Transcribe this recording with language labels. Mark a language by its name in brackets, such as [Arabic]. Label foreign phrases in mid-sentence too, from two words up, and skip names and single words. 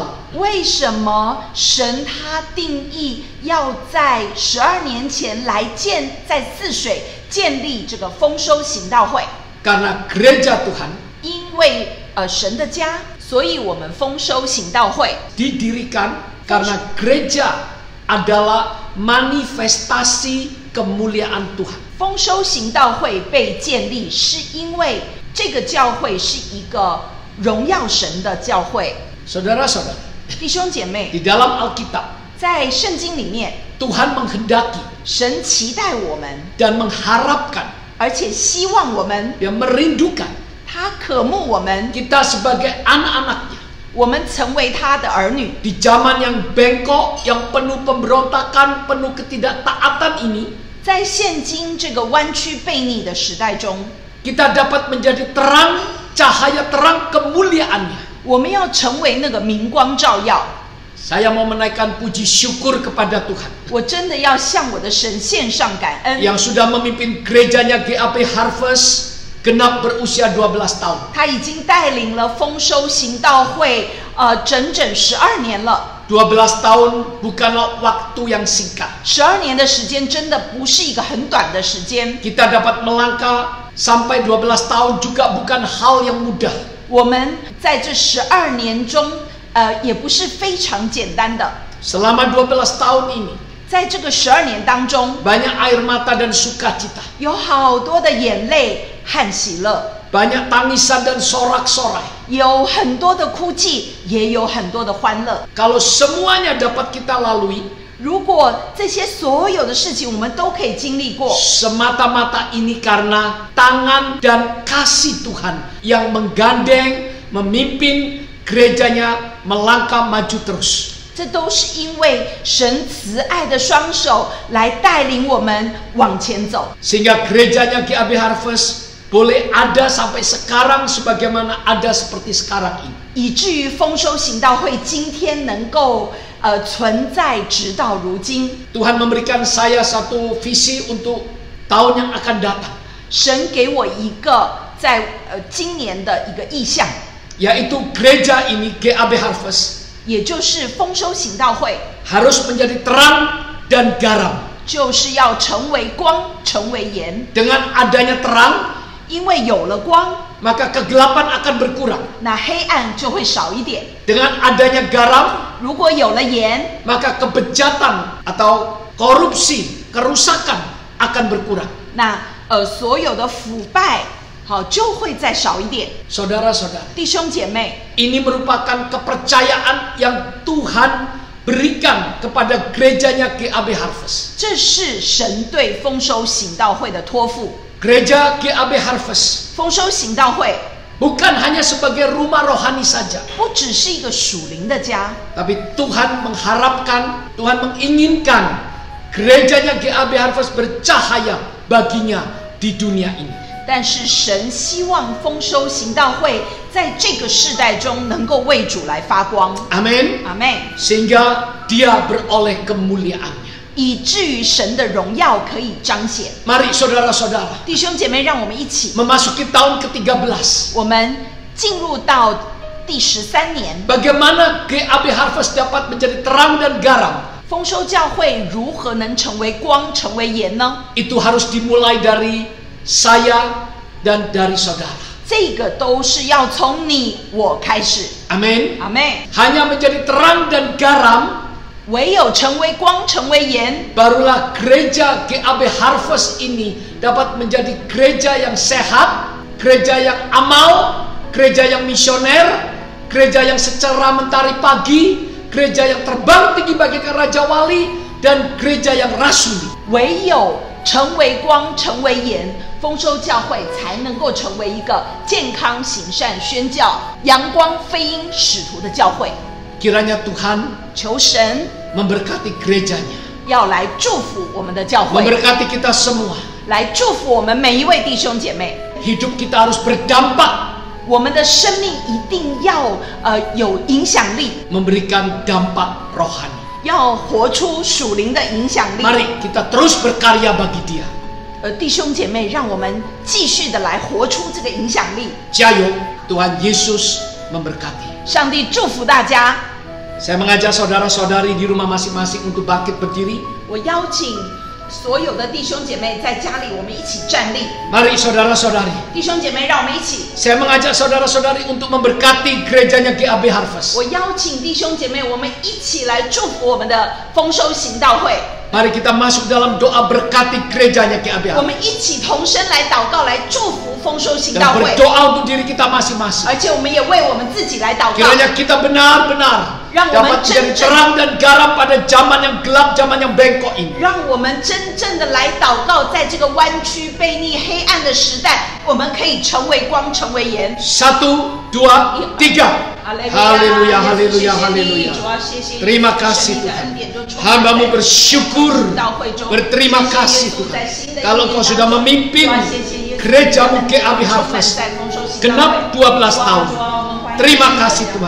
[Chinese] 为什么神他定义要在12年前来在泗水建立这个丰收行道会？ [Indonesian] Karena gereja Tuhan [Chinese] 因为神的家，所以我们丰收行道会 [Indonesian] didirikan karena gereja adalah manifestasi kemuliaan Tuhan. [Chinese] 丰收行道会被建立，是因为这个教会是一个荣耀神的教会。 [Indonesian] Saudara-saudari, [Chinese] 弟兄姐妹， [Indonesian] di dalam Alkitab [Chinese] 在圣经里面， [Indonesian] Tuhan menghendaki [Chinese] 神期待我们， [Indonesian] dan mengharapkan, [Chinese] 而且希望我们， [Indonesian] dia merindukan [Chinese] 他渴慕我们， [Indonesian] kita sebagai anak-anaknya [Chinese] 我们成为他的儿女。 [Indonesian] di zaman yang bengkok, yang penuh pemberontakan, penuh ketidaktaatan ini, [Chinese] 在现今这个弯曲悖逆的时代中， [Indonesian] kita dapat menjadi terang, cahaya terang kemuliaannya. [Chinese] 我们要成为那个明光照耀。 [Indonesian] Saya mau menaikkan puji syukur kepada Tuhan [Chinese] 我真的要向我的神献上感恩， [Indonesian] yang sudah memimpin gerejanya GAP Harvest genap berusia 12 tahun. [Chinese] 他已经带领了丰收行道会整整12年了。 [Indonesian] 12 tahun bukanlah waktu yang singkat. [Chinese] 12 年的时间真的不是一个很短的时间。 [Indonesian] Kita dapat melangkah sampai 12 tahun juga bukan hal yang mudah. [Chinese] 我们在这12年中，也不是非常简单的。 [Indonesian] Selama 12 tahun ini, [Chinese] 在这个12年当中， [Indonesian] banyak air mata dan sukacita. [Chinese] 有好多的眼泪和喜乐， [Indonesian] Banyak tangisan dan sorak-sorai. [Chinese] 有很多的哭泣，也有很多的欢乐。 [Indonesian] Kalau semuanya dapat kita lalui, [Chinese] 如果这些所有的事情我们都可以经历过， [Indonesian] semata-mata ini karena tangan dan kasih Tuhan yang menggandeng, memimpin gerejanya melangkah maju terus. [Chinese] 这都是因为神慈爱的双手来带领我们往前走， [Indonesian] Sehingga gerejanya GAP Harvest boleh ada sampai sekarang sebagaimana ada seperti sekarang ini. [Chinese] 以至于丰收行道会今天能够存在直到如今。 [Indonesian] Tuhan memberikan saya satu visi untuk tahun yang akan datang, [Chinese] 神给我一个在今年的一个意向， [Indonesian] yaitu gereja ini GAP Harvest [Chinese] 也就是丰收行道会 [Indonesian] harus menjadi terang dan garam. [Chinese] 就是要成为光，成为盐。 [Indonesian] Dengan adanya terang, [Chinese] 因为有了光， [Indonesian] maka kegelapan akan berkurang. [Chinese] 那黑暗就会少一点。 [Indonesian] Dengan adanya garam, [Chinese] 如果有了盐， [Indonesian] maka kebejatan atau korupsi, kerusakan akan berkurang. [Chinese] 那所有的腐败好就会再少一点。 [Indonesian] Saudara-saudara, [Chinese] 弟兄姐妹， [Indonesian] ini merupakan kepercayaan yang Tuhan berikan kepada gerejanya GAP Harvest. [Chinese] 这是神对丰收行道会的托付。 [Indonesian] Gereja GAP Harvest [Chinese] 丰收行道会 [Indonesian] bukan hanya sebagai rumah rohani saja, [Chinese] 不只是一个属灵的家， [Indonesian] tapi Tuhan mengharapkan, Tuhan menginginkan gerejanya GAP Harvest bercahaya baginya di dunia ini. [Chinese] 但是神希望丰收行道会在这个世代中能够为主来发光。 [Indonesian] Amin. [Chinese] 阿妹， [Indonesian] Sehingga dia beroleh kemuliaannya. [Chinese] 以至于神的荣耀可以彰显。 [Indonesian] Mari saudara-saudara, [Chinese] 弟兄姐妹，让我们一起， [Indonesian] memasuki tahun ke-13. [Chinese] 我们进入到第13年， [Indonesian] Bagaimana GAP Harvest dapat menjadi terang dan garam? [Chinese] 丰收教会如何能成为光，成为盐呢？ [Indonesian] Itu harus dimulai dari saya dan dari saudara. [Chinese] 这个都是要从你我开始。 [Indonesian] Amin. [Chinese] 阿妹， [Indonesian] Hanya menjadi terang dan garam, [Chinese] 唯有成为光，成为盐， [Indonesian] barulah gereja GAP Harvest ini dapat menjadi gereja yang sehat, gereja yang amal, gereja yang misioner, gereja yang secara mentari pagi, gereja yang terbang tinggi bagaikan Raja Wali, dan gereja yang rasuli. [Chinese] 唯有成为光，成为盐，丰收教会才能够成为一个健康、行善、宣教、阳光飞鹰使徒的教会。 [Indonesian] Kiranya Tuhan [Chinese] 求神 [Indonesian] memberkati gerejanya, [Chinese] 要来祝福我们的教会， [Indonesian] memberkati kita semua. [Chinese] 来祝福我们每一位弟兄姐妹。 [Indonesian] Hidup kita harus berdampak, [Chinese] 我们的生命一定要有影响力， [Indonesian] memberikan dampak rohani. [Chinese] 要活出属灵的影响力。 [Indonesian] Mari kita terus berkarya bagi Dia. [Chinese] 弟兄姐妹，让我们继续的来活出这个影响力。 [Indonesian] Jayo, Tuhan Yesus memberkati. [Chinese] 上帝祝福大家。 [Indonesian] Saya mengajak saudara-saudari di rumah masing-masing untuk bangkit berdiri. [Chinese] 我邀请所有的弟兄姐妹在家里，我们一起站立。 [Indonesian] Mari saudara-saudari. [Chinese] 弟兄姐妹，让我们一起。 [Indonesian] Saya mengajak saudara-saudari untuk memberkati gerejanya GAB Harvest. [Chinese] 我邀请弟兄姐妹，我们一起来祝福我们的丰收行道会。 [Indonesian] Mari kita masuk dalam doa berkati gerejanya GAB [Chinese] 我们 [Indonesian] Harvest. [Chinese] 一起同声来祷告，来祝福丰收行 [Indonesian] Dan [Chinese] 道会。 [Indonesian] berdoa untuk diri kita masing-masing. [Chinese] 而且我们也为我们自己来祷告。 [Indonesian] Kiranya kita benar-benar dapat menjadi terang dan garam pada zaman yang gelap, zaman yang bengkok ini. [Chinese] 让我们真正的来祷告，在这个弯曲、悖逆、黑暗的时代，我们可以成为光，成为盐。 [Indonesian] 1, 2, 3. Haleluya, haleluya, haleluya. Terima kasih Tuhan. Hamba-Mu bersyukur, berterima kasih Tuhan. Kalau Kau sudah memimpin gereja-Mu GAB Harvest genap 12 tahun. Terima kasih Tuhan.